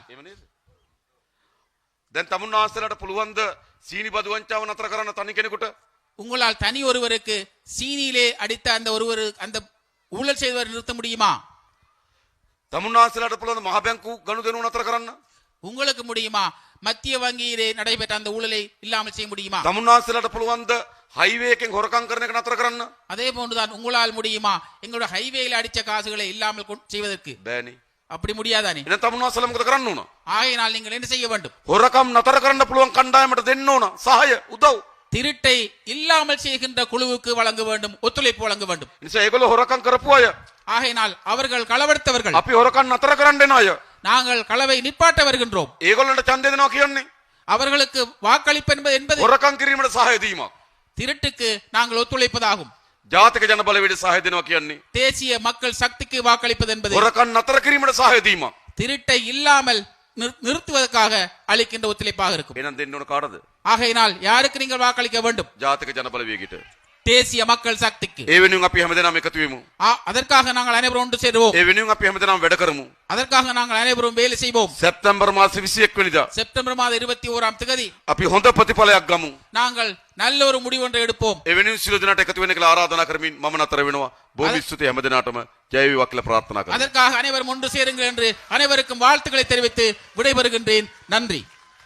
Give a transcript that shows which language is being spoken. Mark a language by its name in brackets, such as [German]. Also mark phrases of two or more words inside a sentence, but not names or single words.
[Sinhala] එහෙම නේද? දැන් තමුන්වහන්සේලට පුළුවන් ද සීනි බදු වංචාව නතර කරන්න තනි කෙනෙකුට? [Tamil] உங்களால் தனி ஒருவருக்கு சீனியிலே அடித்த அந்த ஊழல் செய்வதை நிறுத்த முடியுமா? [Sinhala] තමුන්නාසලට පුළුවන් මහ බැංකු ගනුදෙනු නතර කරන්න. [Tamil] உங்களுக்கு முடியுமா? மத்திய வங்கியிலே நடைபெற்ற அந்த ஊழலை இல்லாமல் செய்ய முடியுமா? [Sinhala] තමුන්නාසලට පුළුවන්ද හයිවේ එකෙන් හොරකම් කරන එක නතර කරන්න? [Tamil] அதே போன்றுதான் உங்களால் முடியுமா எங்களுடைய ஹைவேயில் அடிச்ச காசுகளை இல்லாமல் செய்வதற்கு? [Sinhala] බෑනේ. [Tamil] அப்படி முடியாதானே? [Sinhala] එහෙනම් තමුන්නාසල මොකද කරන්න ඕන? [Tamil] ஆகையினால் நீங்கள் என்ன செய்ய வேண்டும்? [Sinhala] හොරකම් නතර කරන්න පුළුවන් කණ්ඩායමට දෙන්න ඕන සහාය උදව්. [Tamil] திருட்டை இல்லாமல் செய்கின்ற குழுவுக்கு வழங்க வேண்டும், ஒத்துழைப்பு வழங்க வேண்டும். [Sinhala] නිසා ඒගොල්ලෝ හොරකම් කරපු අය [Tamil] ஆகையினால் அவர்கள் களவெடுத்தவர்கள், [Sinhala] අපි හොරකම් නතර කරන්න එන අය [Tamil] நாங்கள் களவை நிப்பாட்ட வருகின்றோம். [Sinhala] ඒගොල්ලන්ට ඡන්දය දෙනවා කියන්නේ [Tamil] அவர்களுக்கு வாக்களிப்பு என்பது [Sinhala] හොරකම් කිරීමට සහාය දීමක්. [Tamil] திருட்டுக்கு நாங்கள் ஒத்துழைப்பதாகும். [Sinhala] ජාතික ජන බලවේගයට සහාය දෙනවා කියන්නේ [Tamil] தேசிய மக்கள் சக்திக்கு வாக்களிப்பது என்பது [Sinhala] හොරකම් නතර කිරීමට සහාය දීමක්. [Tamil] திருட்டை இல்லாமல் நிறுத்துவதற்காக அளிக்கின்ற ஒத்துழைப்பாக இருக்கும். [Sinhala] එහෙනම් දෙන්න ඕන කාටද? [Tamil] ஆகையினால் யாருக்கு நீங்கள் வாக்களிக்க வேண்டும்? [Sinhala] ජාතික ජන බලවේගයට. [Tamil] தேசிய மக்கள் சக்திக்கு. [Sinhala] ඒ වෙනුවෙන් අපි හැමදෙනාම එකතු වෙමු. [Tamil] அதற்காக நாங்கள் அனைவரும் ஒன்று சேருவோம். [Sinhala] ඒ වෙනුවෙන් අපි හැමදෙනාම වැඩ කරමු. [Tamil] அதற்காக நாங்கள் அனைவரும் வேலை செய்வோம். [Sinhala] සැප්තැම්බර් මාස 21 වෙනිදා [Tamil] செப்டம்பர் மாதம் 21ஆம் தேதி [Sinhala] අපි හොඳ ප්‍රතිඵලයක් ගමු. [Tamil] நாங்கள் நல்ல ஒரு முடிவு ஒன்றை எடுப்போம். [Sinhala] ඒ වෙනුවෙන් සියලු දෙනාට එකතු වෙන්න කියලා ආරාධනා කරමින් මම නතර වෙනවා. බොහොම ස්තුතියි හැමදෙනාටම ජය වේවා කියලා ප්‍රාර්ථනා කරනවා. [Tamil] அதற்காக அனைவரும் ஒன்று சேருங்கள் என்று அனைவருக்கும் வாழ்த்துக்களை தெரிவித்து விடைபெறுகின்றேன். நன்றி.